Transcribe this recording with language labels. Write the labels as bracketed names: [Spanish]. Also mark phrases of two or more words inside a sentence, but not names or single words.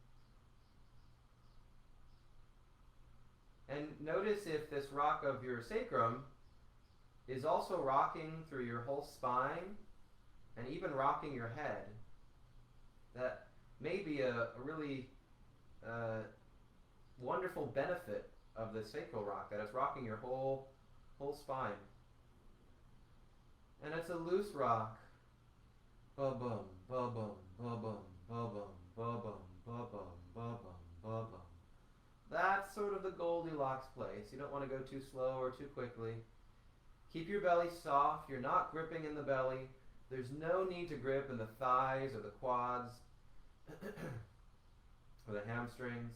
[English] And notice if this rock of your sacrum is also rocking through your whole spine and even rocking your head. That may be a really wonderful benefit of the sacral rock, that it's rocking your whole spine. And it's a loose rock. Ba-bum, ba-bum, ba-bum, ba-bum, ba-bum, ba-bum, ba-bum, ba-bum. That's sort of the Goldilocks place. You don't want to go too slow or too quickly. Keep your belly soft. You're not gripping in the belly. There's no need to grip in the thighs or the quads or the hamstrings.